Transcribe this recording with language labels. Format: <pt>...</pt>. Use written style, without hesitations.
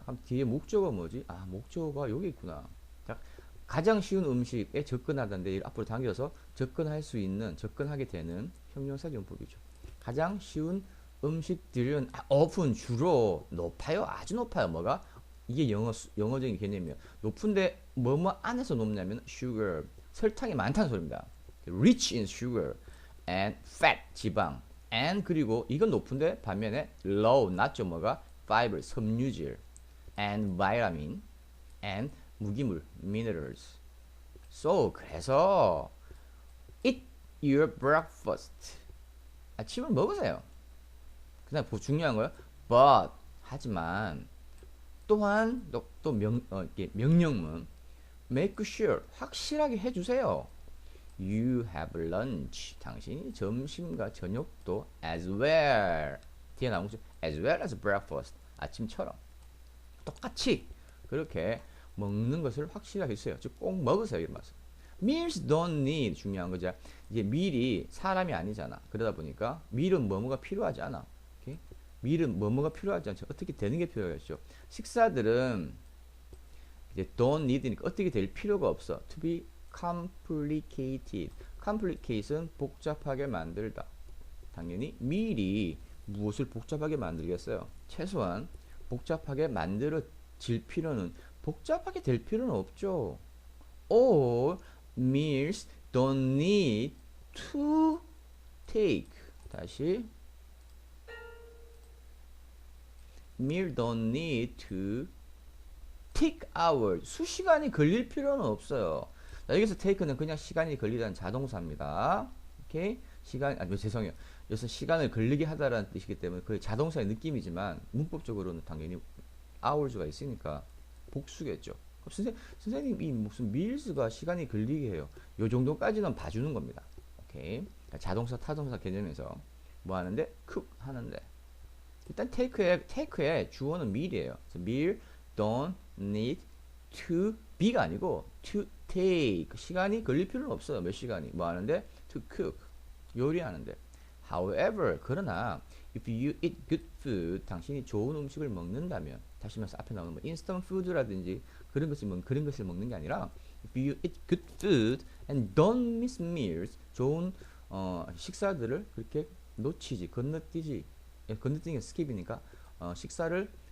<ko>그럼 뒤에 목적어 뭐지? 아 목적어가 여기 있구나. 자 가장 쉬운 음식에 접근하다인데 앞으로 당겨서 접근할 수 있는 접근하게 되는 형용사 용법이죠. 가장 쉬운 음식들은 often 주로 높아요. 아주 높아요. 뭐가? 이게 영어적인 개념이에요. 높은데 뭐뭐 안에서 높냐면 sugar 설탕이 많다는 소리입니다.</ko> <en>rich in sugar and fat 지방 and</en> <ko>그리고 이건 높은데 반면에</ko> <en>low 낮죠.</en> <ko>뭐가?</ko> <en>fiber 섬유질 and vitamin and 무기물 minerals. So 그래서 eat your breakfast</en> <ko>아침을 먹으세요. 그다음 중요한 거요. But 하지만 또한 명령문 make sure 확실하게 해주세요.</ko> <en>You have lunch</en> <ko>당신이 점심과 저녁도 as well 뒤에 나온 거죠. as well as breakfast 아침처럼 똑같이 그렇게 먹는 것을 확실하게 해주세요. 즉 꼭 먹으세요 이런 말씀.</ko> <en>Meals don't need</en> <ko>중요한 거죠. 이제 meal이 사람이 아니잖아. 그러다 보니까 meal은 뭐뭐가 필요하지 않아. 오케이? meal은 뭐뭐가 필요하지 않죠. 어떻게 되는 게 필요하겠죠. 식사들은 이제 don't need니까 어떻게 될 필요가 없어.</ko> <en>To be complicated. complicated은</en> <ko>복잡하게 만들다. 당연히 meal이 무엇을 복잡하게 만들겠어요. 최소한 복잡하게 만들어질 필요는 복잡하게 될 필요는 없죠.</ko> <en>All meals don't need to take. 다시 meal don't need to take hours.</en> <ko>수시간이 걸릴 필요는 없어요. 자, 여기서 take는 그냥 시간이 걸리다는 자동사입니다. 오케이? 죄송해요. 여기서 시간을 걸리게 하다라는 뜻이기 때문에 거의 자동사의 느낌이지만 문법적으로는 당연히 hours가 있으니까 복수겠죠. 선생님 이 무슨 mills가 시간이 걸리게 해요. 요 정도까지는 봐주는 겁니다. 오케이. 자동사 타동사 개념에서 뭐 하는데 cook 하는데 일단 take의 주어는 meal이에요. meal don't need to be가 아니고 to take 시간이 걸릴 필요는 없어요. 몇 시간이 뭐 하는데 to cook 요리하는데 however 그러나</ko> <en>if you eat good food 당신이 좋은 음식을 먹는다면 다시 말해서 앞에 나오는 뭐 instant food라든지 그런 것을 먹는 게 아니라 if you eat good food and don't miss meals</en> <ko>좋은 식사들을 그렇게 놓치지 건너뛰는 게 스킵이니까 식사를</ko>